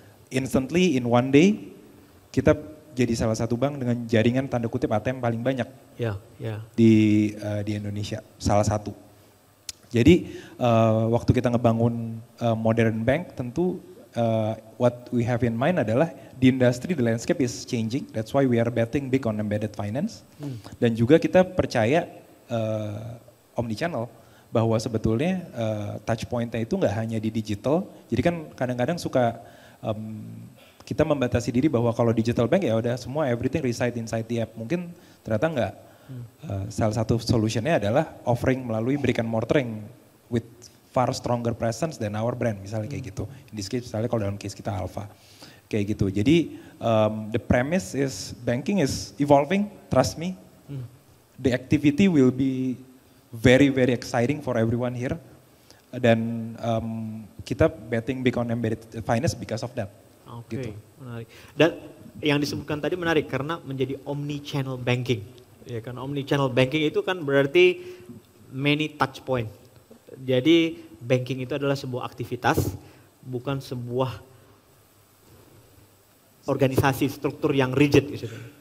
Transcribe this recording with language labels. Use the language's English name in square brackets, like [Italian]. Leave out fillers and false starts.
[Indonesian] Instantly in one day, kita jadi salah satu bank dengan jaringan tanda kutip ATM paling banyak di Indonesia, salah satu. Jadi waktu kita ngebangun [English] modern bank, [Indonesian] tentu [English] what we have in mind [Indonesian] adalah di industri [English] the landscape is changing. That's why we are betting big on embedded finance. [Indonesian] Dan juga kita percaya omnichannel, bahwa sebetulnya touch point-nya itu nggak hanya di digital. Jadi kan kadang-kadang suka kita membatasi diri bahwa kalau digital bank ya udah semua [English] everything reside inside the app. [Indonesian] Mungkin ternyata enggak. Salah satu solutionnya adalah offering melalui [English] brick and mortar [Indonesian] yang [English] with far stronger presence than our brand, [Indonesian] misalnya kayak gitu. [English] In this case, [Indonesian] misalnya kalau dalam case kita Alpha, kayak gitu. Jadi [English] the premise is banking is evolving, trust me. The activity will be very very exciting for everyone here. [Indonesian] Dan kita [English] betting big on embedded finance because of that. [Indonesian] Oke, Gitu. menarik. Dan yang disebutkan tadi menarik karena menjadi omni-channel banking. Ya kan, omni-channel banking itu kan berarti [English] many touch point. [Indonesian] Jadi banking itu adalah sebuah aktivitas, bukan sebuah organisasi struktur yang rigid gitu.